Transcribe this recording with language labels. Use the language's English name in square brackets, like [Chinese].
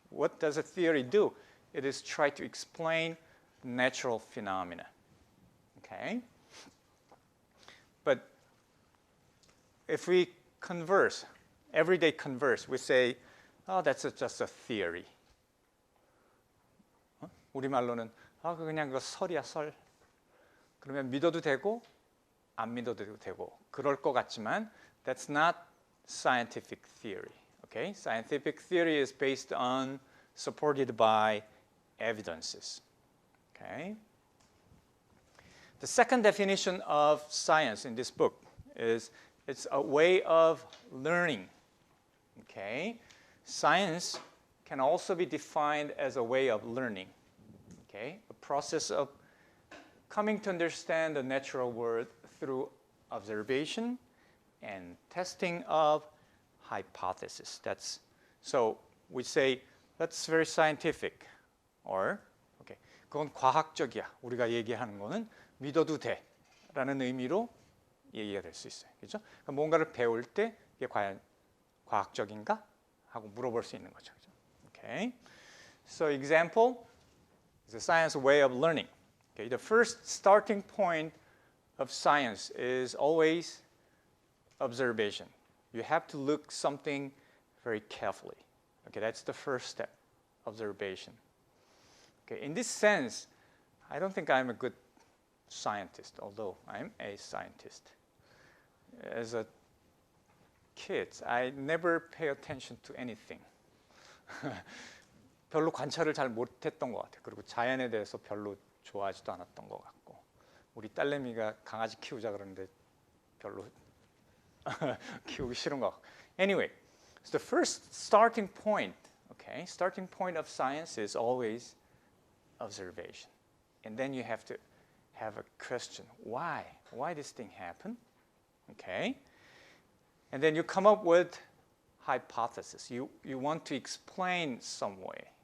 [English] What does a theory do? It is try to explain natural phenomena. Okay, but if we converse, everyday converse, we say, "Oh, that's just a theory." [Korean] 우리말로는 그냥 그 설이야, 설. 그러면 믿어도 되고 안 믿어도 되고 그럴 것 같지만 [English] that's not scientific theory. Okay? Scientific theory is based on supported by evidences. Okay? The second definition of science in this book is it's a way of learning. Okay? Science can also be defined as a way of learning. Okay, a process of coming to understand the natural world through observation and testing of hypothesis. So we say that's very scientific, or okay, [Korean] 그건 과학적이야. 우리가 얘기하는 거는 믿어도 돼라는 의미로 얘기가 될 수 있어요. 그렇죠? 그러니까 뭔가를 배울 때 이게 과연 과학적인가 하고 물어볼 수 있는 거죠. [English] Okay, so example. The science way of learning. Okay, the first starting point of science is always observation. You have to look something very carefully. Okay, that's the first step. observation. Okay, in this sense, I don't think I'm a good scientist, although I'm a scientist. As a kid, I never pay attention to anything. [Korean] 별로 관찰을 잘 못했던 것 같아요. 그리고 자연에 대해서 별로 좋아하지도 않았던 것 같고, 우리 딸내미가 강아지 키우자 그러는데 별로 키우기 싫은 것 같고. [English] Anyway, so the first starting point, okay, starting point of science is always observation. And then you have to have a question. Why? Why this thing happen? Okay. And then you come up with hypothesis. You want to explain some way.